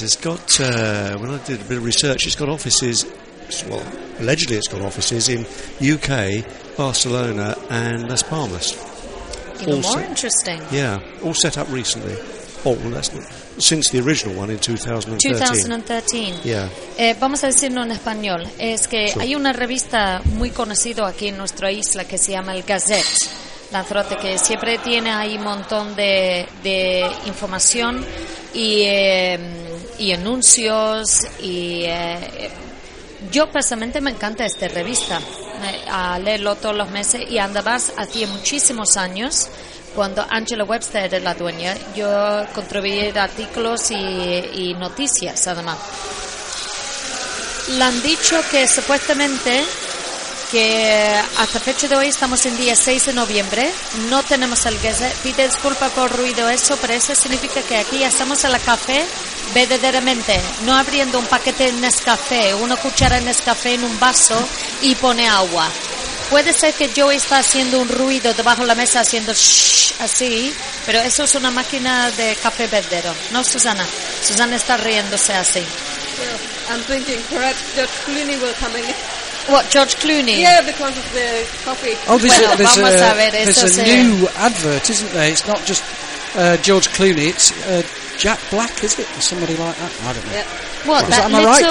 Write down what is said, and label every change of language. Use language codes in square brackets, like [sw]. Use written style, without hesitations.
[en] has got, when I did a bit of research, it's got offices, well, allegedly it's got offices in UK, Barcelona and Las Palmas. Interesting. Yeah, all set up recently. Oh, well, that's not, since the original one in 2013. [es] Vamos a decirlo en español. Es que hay una revista muy conocida aquí en nuestra isla que se llama El Gazette. Lanzarote, que siempre tiene ahí un montón de información y anuncios y yo personalmente me encanta esta revista, a leerlo todos los meses. Y además, hacía muchísimos años, cuando Angela Webster era la dueña, yo contribuía artículos y noticias. Además, le han dicho que supuestamente que hasta fecha de hoy estamos en día 6 de noviembre, no tenemos el Gazette. Pide disculpa por ruido eso, pero eso significa que aquí ya estamos en la café verdaderamente, no abriendo un paquete de Nescafé, una cuchara de Nescafé en un vaso y pone agua. Puede ser que yo esté haciendo un ruido debajo de la mesa haciendo shh así, pero eso es una máquina de café verdadero, no Susana. Susana está riéndose así. [en] I'm thinking perhaps George Clooney will come in. What, George Clooney? Yeah, because of the coffee. Oh, there's a new advert, isn't there? It's not just George Clooney, it's Jack Black, is it? Somebody like that? I don't know. Yeah.